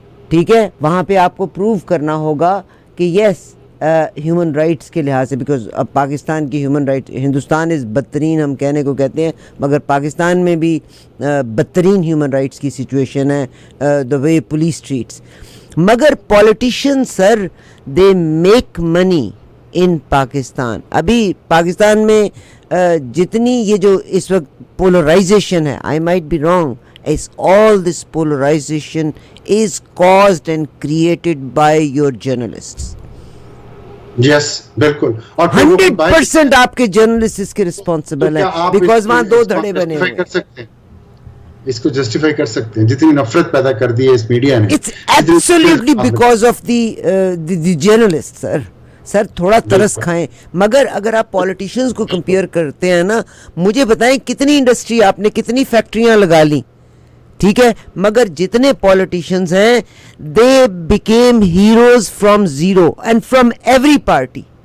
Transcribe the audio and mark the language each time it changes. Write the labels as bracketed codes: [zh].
[ur] ٹھیک ہے, وہاں پہ آپ کو پروو کرنا ہوگا کہ یس ہیومن رائٹس کے لحاظ سے, بیکاز اب پاکستان کی ہیومن رائٹ, ہندوستان از بدترین ہم کہنے کو کہتے ہیں, مگر پاکستان میں بھی بدترین ہیومن رائٹس کی سچویشن ہے, [en] The way police treats. مگر politicians sir they make money in Pakistan. [ur] ابھی پاکستان میں جتنی یہ جو اس وقت پولرائزیشن ہے, [en] I might be wrong, is all this polarization is caused and created by your journalists. [ur] Yes, بالکل. اور 100% آپ کے جرنلسٹ اس کے رسپانسبل ہیں بیکاز وہاں دو دھڑے بنے ہوئے ہیں. اس کو جسٹیفائی کر سکتے ہیں جتنی نفرت پیدا کر دی ہے اس میڈیا نے. [en] It's absolutely because of the journalists, sir. [ur] سر تھوڑا ترس کھائیں. مگر اگر آپ پولیٹیشنز کو کمپیئر کرتے ہیں نا, مجھے بتائیں کتنی انڈسٹری آپ نے, کتنی فیکٹریاں لگا لیں, ٹھیک ہے, مگر جتنے پولیٹیشنز ہیں [en] they became heroes from zero and from every party.